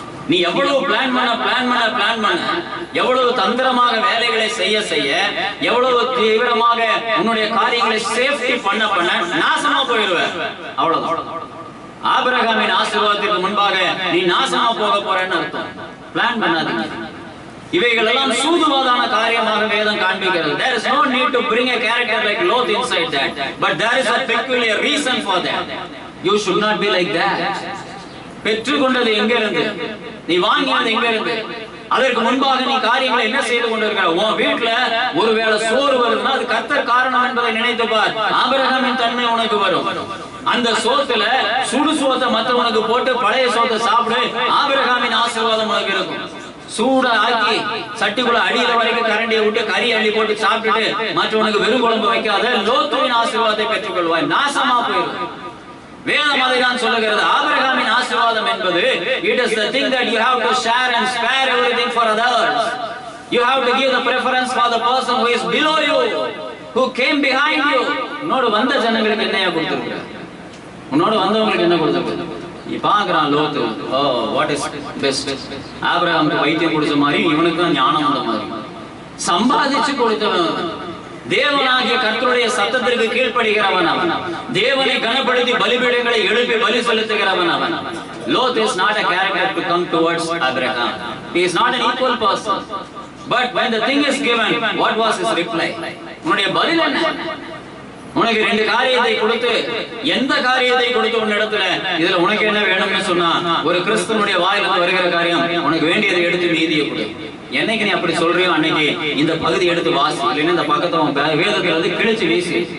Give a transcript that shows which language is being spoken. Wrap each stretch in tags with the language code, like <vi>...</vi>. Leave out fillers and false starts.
<ta>நீ எவ்வளவு பிளான் பண்ண எவ்வளவு தந்திரமாக வேலைகளை செய்ய எவ்வளவு தீவிரமாக உன்னுடைய காரியங்களை சேஃப்டி பண்ண நாசமா போயிடுவ, அவ்வளவுதான். ஆபிரகாமின் ஆசீர்வாதத்திற்கு முன்பாக நீ நாசமா போக போறேன்னு அர்த்தம். பிளான் பண்ணாதீங்க. இவைகள் எல்லாம் சூதுவாதான காரியமாக வேதம் காண்பிக்கிறது.</ta> <en>There is no need to bring a character like Lot inside that, but there is a peculiar reason for that. You should not be like that.</en> <ta>பெற்றுக்கொண்டது எங்க இருந்து? நீ வாங்கினது எங்க இருந்து? அதற்கு முன்பாக நீ காரியங்களை என்ன செய்து கொண்டிருக்கிற? உன் வீட்டுல ஒருவேளை சோறு வருதுன்னா அது கர்த்தர் காரணம் என்பதை நினைத்து பார். ஆபிரகாமின் தன்மை உனக்கு வரும். அந்த சோத்துல சுடு சோத்தை மற்றவனுக்கு போட்டு பழைய சோத்தை சாப்பிடு, ஆபிரகாமின் ஆசீர்வாதம் உனக்கு இருக்கும். சூட ஆக்கி சட்டிக்குள்ள அடியில வரைக்கும் கரண்டியை விட்டு கறி அள்ளி போட்டு சாப்பிட்டுட்டு மற்றவனுக்கு வெறும் குழம்பு வைக்காத லோத்துவின் ஆசீர்வாதத்தை பெற்றுக் கொள்வாய், நாசமா போயிடும். வேதம் அதைதான் சொல்லுகிறது. ஆபிரகாமின் ஆசீர்வாதம் என்பது</ta> <en>it is the thing that you have to share and spare everything for others. You have to give the preference for the person who is below you. who came behind you.</en> <ta>உன்னோடு வந்த ஜனங்களுக்கு என்னையா கொடுத்திருக்க? உன்னோடு வந்தவங்களுக்கு என்ன கொடுத்திருக்க? நீ பாக்குறான் லோத்து,</ta> <en>Oh what is best.</en> <ta>ஆபிரகாமுக்கு வைத்தியம் கொடுத்த மாதிரி இவனுக்கு ஞானம் வந்த மாதிரி சம்பாதிச்சு கொடுத்தவன். தேவனாகிய கர்த்தருடைய சத்தத்திற்கு கீழ்ப்படுகிறவன் அவன். தேவனை கனப்படுத்தி பலிபீடங்களை எழுப்பி பலி செலுத்துகிறவன் அவன்.</ta> <en>Lot is not a character to come towards Abraham. He is not an equal person. But when the thing is given, what was his reply?</en> <ta>உன்னுடைய பதில் என்ன? உனக்கு ரெண்டு காரியத்தை கொடுத்து, எந்த காரியத்தை கொடுத்து உன்னிடத்துல இதுல உனக்கு என்ன வேணும்னு சொன்னா, ஒரு கிறிஸ்தவனுடைய வாயிலிருந்து வருகிற காரியம் உனக்கு வேண்டியதை எடுத்து மீதியை கொடு. என்னைக்கு நீ அப்படி சொல்றியோ அன்னைக்கு இந்த பகுதி எடுத்து வாசி, இல்லைன்னா இந்த பக்கத்தை வேதத்துல வந்து கிழிச்சு வீசி.</ta>